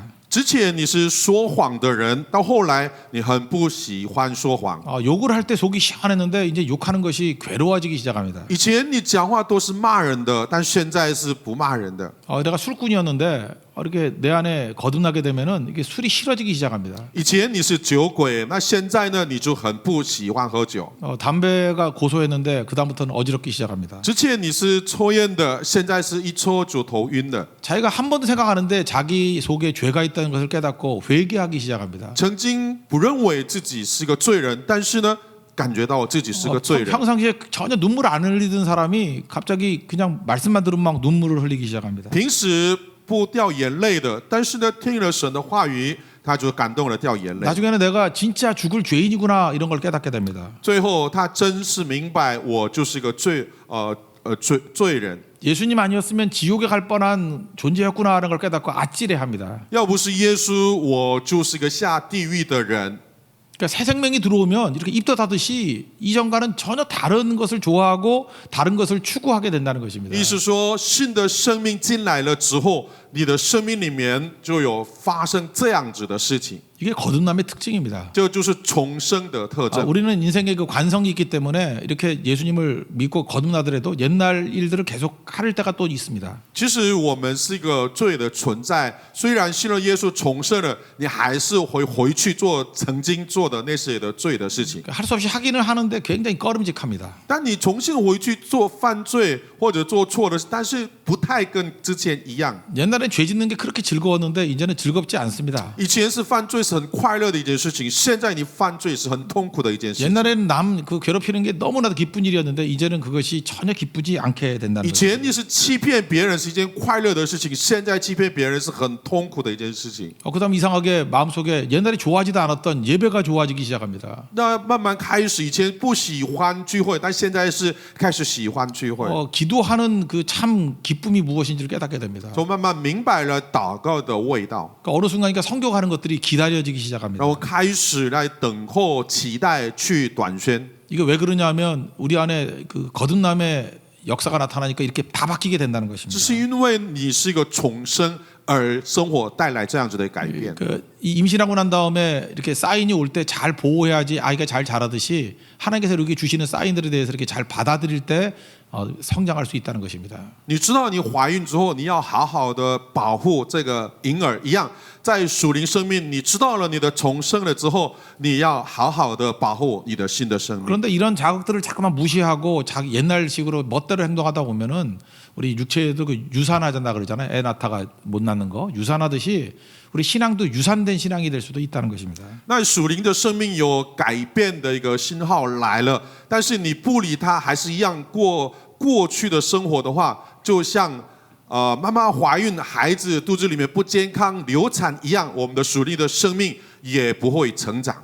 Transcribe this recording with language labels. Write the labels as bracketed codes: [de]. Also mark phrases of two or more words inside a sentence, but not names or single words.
[zh] 之前你是说谎的人，到后来你很不喜欢说谎。 [ko] 욕을 할 때 속이 시원했는데 이제 욕하는 것이 괴로워지기 시작합니다. [zh] 以前你讲话都是骂人的，但现在是不骂人的。 [ko] 내가 술꾼이었는데 이렇게 내 안에 거듭나게 되면은 이게 술이 싫어지기 시작합니다. [zh] 以前你是酒鬼，那现在呢，你就很不喜欢喝酒。 [ko] 담배가 고소했는데 그 다음부터는 어지럽기 시작합니다. [zh] 之前你是抽烟的，现在是一抽就头晕的。 [ko] 자기가 한 번도 생각하는데 자기 속에 죄가 있다는 것을 깨닫고 회개하기 시작합니다. [zh] 曾经不认为自己是个罪人，但是呢，感觉到自己是个罪人。 [ko] 평상시에 전혀 눈물 안 흘리던 사람이 갑자기 그냥 말씀만 들으면 막 눈물을 흘리기 시작합니다. [zh] 平时不掉眼泪的，但是呢，听了神的话语，他就感动了掉眼泪。 [ko] 나중에는 내가 진짜 죽을 죄인이구나 이런 걸 깨닫게 됩니다. [zh] 最后，他真是明白我就是个罪人。 [ko] 예수님 아니었으면 지옥에 갈 뻔한 존재였구나 하는 걸 깨닫고 아찔해합니다. [zh] 要不是耶稣，我就是个下地狱的人。 [ko] 그러니까 새 생명이 들어오면 이렇게 입덧하듯이 이전과는 전혀 다른 것을 좋아하고 다른 것을 추구하게 된다는 것입니다. [zh] 意思说，新的生命进来了之后，你的生命里面就有发生这样子的事情。 [ko] 이게 거듭남의 특징입니다. [zh] 这就是重生的特征。 [ko] 우리는 인생에 그 관성이 있기 때문에 이렇게 예수님을 믿고 거듭나더라도 옛날 일들을 계속 할 때가 또 있습니다. [zh] 其实我们是一个罪的存在，虽然信了耶稣重生了，你还是会回去做曾经做的那些的罪的事情。 [ko] 할 수 없이 하기는 하는데 굉장히 꺼림직합니다. [zh] 但你重新回去做犯罪或者做错的事，但是不太跟之前一样。 [ko] 옛날엔 죄 짓는 게 그렇게 즐거웠는데 이제는 즐겁지 않습니다. [zh] 以前是犯罪是很快乐的一件事情，现在你犯罪是很痛苦的一件事情。 [ko] 옛날에는 남 그 괴롭히는 게 너무나도 기쁜 일이었는데 이제는 그것이 전혀 기쁘지 않게 된다는 [zh] 以 [ko] 거죠. [zh] 前你是欺骗别人是一件快乐的事情，现在欺骗别人是很痛苦的一件事情。 [ko] 그다음 이상하게 마음속에 옛날에 좋아하지도 않았던 예배가 좋아지기 시작합니다. [zh] 那慢慢开始，以前不喜欢聚会，但现在是开始喜欢聚会。 [ko] 기도하는 그 참 기쁨이 무엇인지를 깨닫게 됩니다. [zh] 就慢慢明白了祷告的味道， [ko] 그러니까 어느 순간이니까 성교하는 것들이 기다려지기 시작합니다. [zh] 然后开始来等候、期待去短宣。 [ko] 이게 왜 그러냐면 우리 안에 그 거듭남의 역사가 나타나니까 이렇게 다 바뀌게 된다는 [zh] 这 [ko] 것입니다. [zh] 是因为你是一个重生而生活带来这样子的改变。 [ko] 이 임신하고 난 다음에 이렇게 사인이 올 때 잘 보호해야지 아이가 잘 자라듯이 하나님께서 이렇게 주시는 사인들에 대해서 이렇게 잘 받아들일 때 성장할 수 있다는 것입니다. [zh] 你知道你怀孕之后，你要好好的保护这个婴儿一样，在属灵生命，你知道了你的重生了之后，你要好好的保护你的新的生命。 [ko] 그런데 이런 자극들을 자꾸만 무시하고 자기 옛날식으로 멋대로 행동하다 보면은 우리 육체에도 그 유산하잖아 그러잖아요. 애 낳다가 못 낳는 거 유산하듯이 우리 신앙도 유산된 신앙이 될 수도 있다는 것입니다. [zh] 那属灵的生命有改变的一个信号来了，但是你不理它，还是一样过去的生活的话，就像妈妈怀孕，孩子肚子里面不健康，流产一样，我们的属灵的生命也不会成长。